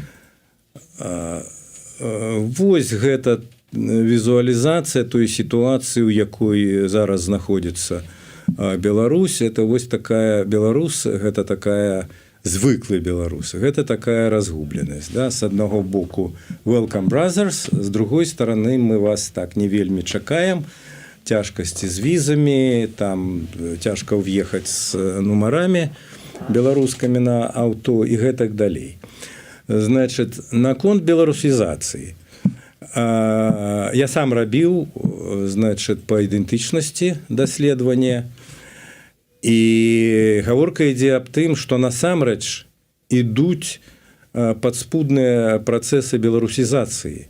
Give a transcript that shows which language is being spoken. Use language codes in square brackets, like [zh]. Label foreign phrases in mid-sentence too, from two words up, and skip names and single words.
[be] Вось гэта візуалізацыя той сітуацыі, у якой зараз знаходзіцца Беларусь. Это вось такая Беларусь, гэта такая звыклы беларусы, гэта такая разгубленасць, да? С аднаго боку [en] welcome brothers, [be] з [ru] другой стороны [be] мы вас так не вельмі чакаем, цяжкасці з візамі, там цяжка ўехаць з нумарамі беларускамі на аўто і гэтак далей. Значит, наконт беларусізацыі. Я сам рабіў, значит, па ідэнтычнасці даследавання, і гаворка ідзе аб тым, што насамрэч ідуць падспудныя працэсы беларусізацыі.